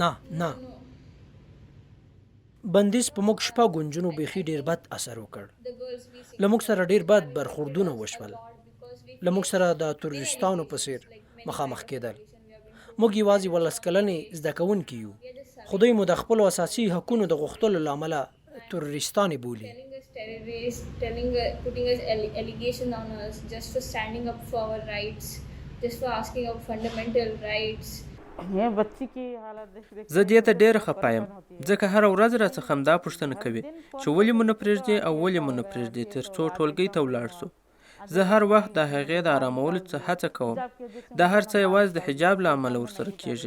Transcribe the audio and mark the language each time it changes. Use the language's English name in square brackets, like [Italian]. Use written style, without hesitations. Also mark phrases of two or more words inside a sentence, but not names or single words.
[Pashto] نه بندیز په موږ شپږو نجونو بیخي ډیر بد اثر وکړ. له موږ سره ډیر بد برخوردونه وشول. له موږ سره د تروریستانو په څیر مخامخ کېدل. موږ یوازې 12 کلنې زده کوونکي یو، خو دوی مو د خپلو اساسي حقونو د غوښتلو له امله تروریستانې بولي. [English] putting us allegation on us just for standing up for our rights, just for asking our fundamental rights. [Pashto] زه دې ته ډېره خفه یم، ځکه هره ورځ راڅخه همدا پوښتنه کوي چې ولې مو نه پرېږدي او ولې مو نه پرېږدي تر څو ټولګۍ ته ولاړ سو. زه هر وخت د هغې د آرامولو څه هڅه کوم. دا هر څه یوازې د حجاب له امله ورسره کېږي.